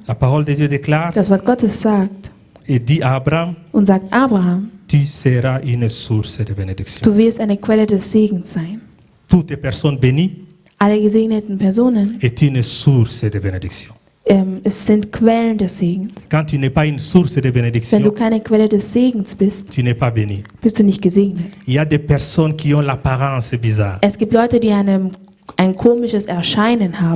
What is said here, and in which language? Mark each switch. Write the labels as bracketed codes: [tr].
[fr] La parole de Dieu déclare [de] Das Wort Gottes sagt [fr] et dit à Abraham, [de] und sagt Abraham, [fr] tu seras une source de bénédiction. [de] du wirst eine Quelle des Segens sein. [fr] Toute personne bénie [de] Alle gesegneten Personen, [fr] est une source de bénédiction. [de] Es sind Quellen des Segens. [fr] Quand tu n'es pas une source de [de] Wenn du [fr] bénédiction, [de] keine Quelle des Segens bist, [fr] tu n'es pas béni. [de] bist du nicht gesegnet. [fr] Il y a des personnes qui ont l'apparence bizarre. [de] Es gibt Leute, die ein komisches Erscheinen haben.